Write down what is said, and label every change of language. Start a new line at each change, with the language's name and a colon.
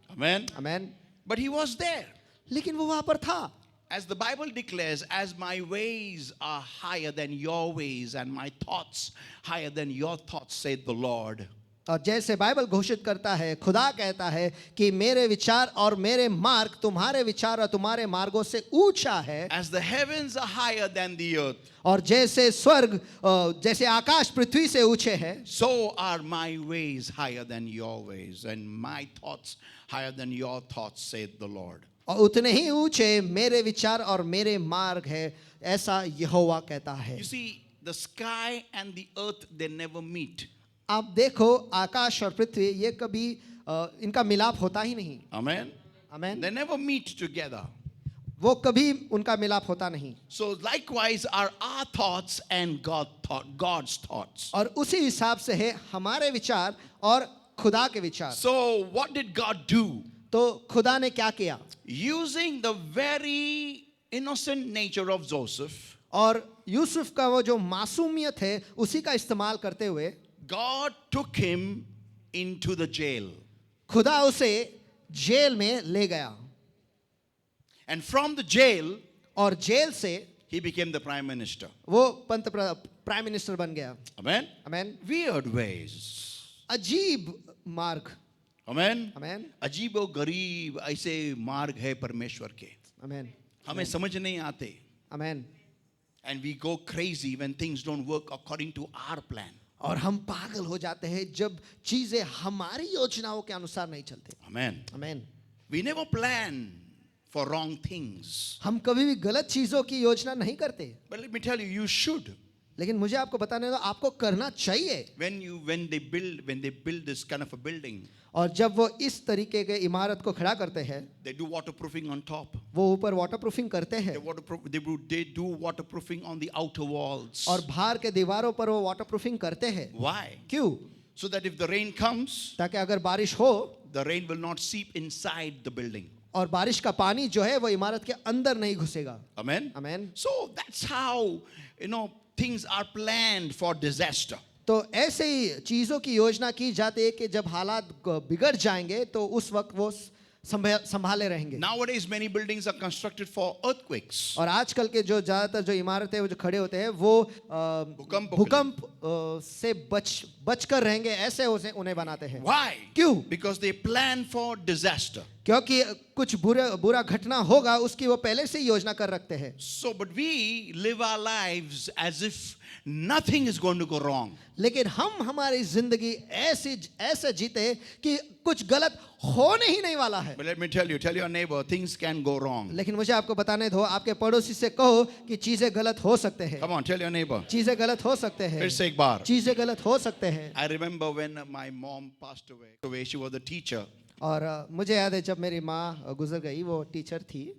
English: Amen.
Hindi: Amen.
English: But he was there.
Hindi: लेकिन वो वहां पर था.
English: As the Bible declares, as my ways are higher than your ways and my thoughts higher than your thoughts, said the Lord.
Hindi: और जैसे Bible घोषित करता है, खुदा कहता है कि मेरे विचार और मेरे मार्ग तुम्हारे विचार और तुम्हारे मार्गों से ऊंचा है.
English: As the heavens are higher than the earth,
Hindi: और जैसे स्वर्ग जैसे आकाश पृथ्वी से ऊंचे हैं,
English: so are my ways higher than your ways and my thoughts higher than your thoughts, said the Lord.
Hindi: और उतने ही ऊंचे मेरे विचार और मेरे मार्ग है, ऐसा यहोवा कहता है.
English: You see, the sky and the earth, they never meet.
Hindi: आप देखो आकाश और पृथ्वी ये कभी इनका मिलाप होता ही नहीं.
English: Amen.
Hindi: Amen.
English: They never meet together.
Hindi: वो कभी उनका मिलाप होता नहीं.
English: So likewise are our thoughts and God's thoughts.
Hindi: और उसी हिसाब से है हमारे विचार और खुदा के विचार.
English: So what did God do?
Hindi: तो खुदा ने क्या किया?
English: Using the very innocent nature of Joseph,
Hindi: और यूसुफ का वो जो मासूमियत है उसी का इस्तेमाल करते हुए
English: God took him into the jail.
Hindi: खुदा उसे जेल में ले गया.
English: And from the jail,
Hindi: और जेल से
English: he became the prime minister.
Hindi: वो प्राइम मिनिस्टर बन गया.
English: Amen.
Hindi: आमेन.
English: Weird ways.
Hindi: अजीब मार्ग.
English: Amen.
Hindi: आमेन. अजीब और गरीब ऐसे मार्ग है परमेश्वर के, आमेन. हमें समझ नहीं आते. आमेन.
English: And we go crazy when things don't work according to our plan.
Hindi: और हम पागल हो जाते हैं जब चीजें हमारी योजनाओं के अनुसार नहीं चलते।
English: Amen.
Hindi: आमीन।
English: We never plan for wrong things.
Hindi: हम कभी भी गलत चीजों की योजना नहीं करते,
English: But let me tell you, you should.
Hindi: लेकिन मुझे आपको बताने दो, आपको करना चाहिए।
English: When they build this kind of a building,
Hindi: और जब वो इस तरीके के इमारत को खड़ा करते हैं,
English: they do waterproofing on top.
Hindi: वो ऊपर वाटरप्रूफिंग करते हैं
English: They do waterproofing on the outer walls.
Hindi: और बाहर के दीवारों पर वो वाटरप्रूफिंग करते हैं।
English: Why?
Hindi: क्यों?
English: So that if the rain comes,
Hindi: ताकि अगर बारिश हो
English: the rain will not seep inside the building.
Hindi: और बारिश का पानी जो है वो इमारत के अंदर नहीं घुसेगा।
English: Amen.
Hindi: आमीन।
English: So that's how, things are planned for disaster.
Hindi: तो ऐसे ही चीजों की योजना की जाती है कि जब हालात बिगड़ जाएंगे तो उस वक्त वो संभाले रहेंगे।
English: Nowadays, many buildings are constructed for earthquakes.
Hindi: और आजकल के जो ज्यादातर जो इमारतें वो जो खड़े होते हैं वो भूकंप से बचकर रहेंगे, ऐसे उन्हें बनाते हैं।
English: Why?
Hindi: क्यों?
English: Because they plan for disaster.
Hindi: क्योंकि कुछ बुरा घटना होगा उसकी वो पहले से ही योजना कर रखते हैं।
English: So, but we live our lives as if nothing is going to go wrong.
Hindi: लेकिन हम हमारी जिंदगी ऐसे जीते कि कुछ गलत होने ही नहीं वाला है।
English: But let me tell your neighbor, things can go wrong.
Hindi: लेकिन मुझे आपको बताने दो, आपके पड़ोसी से कहो कि चीजें गलत हो सकते हैं।
English: Come on, tell your neighbor.
Hindi: चीजें गलत हो सकते हैं। फिर से एक बार. चीजें गलत हो सकते हैं।
English: I remember when my mom passed away. She was a teacher.
Hindi: और मुझे याद है जब मेरी माँ गुजर गई, वो टीचर थी।